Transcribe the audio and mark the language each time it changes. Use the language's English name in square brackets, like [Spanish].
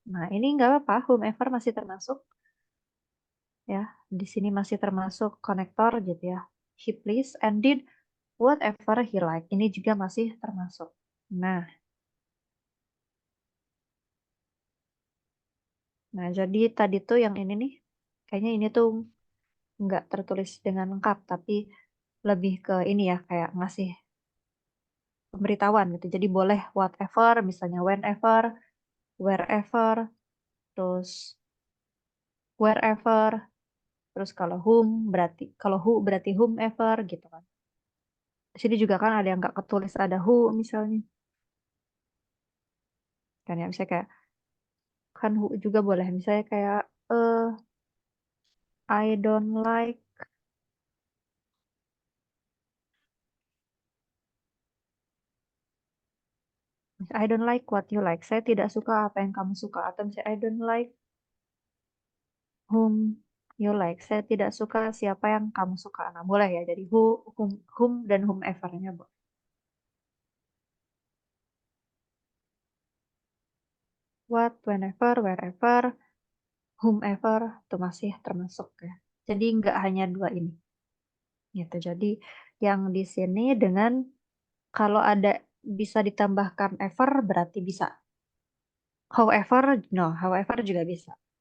[Indonesian] Nah, ini nggak apa-apa, whomever masih termasuk ya. Di sini masih termasuk konektor gitu ya. [English] He please and did whatever he like. [Indonesian] Ini juga masih termasuk. Nah, jadi tadi tuh yang ini nih, kayaknya ini tuh nggak tertulis dengan lengkap, tapi lebih ke ini ya, kayak ngasih pemberitahuan gitu. Jadi boleh whatever, misalnya whenever, wherever, terus wherever, terus kalau who berarti whomever gitu kan. Di sini juga kan ada yang nggak ketulis ada who misalnya. Kan ya misalnya kayak [English] kan who juga boleh misalnya kayak I don't like I don't like what you like. [Indonesian] Saya tidak suka apa yang kamu suka. Atau misalnya [English] I don't like whom you like. [Indonesian] Saya tidak suka siapa yang kamu suka. Nah, boleh ya. Jadi whom dan whomever-nya. What, whenever, wherever, whomever, itu masih termasuk ya. Jadi nggak hanya dua ini. Gitu. Jadi yang di sini dengan kalau ada bisa ditambahkan ever berarti bisa. [English] However, no, however [Indonesian] juga bisa.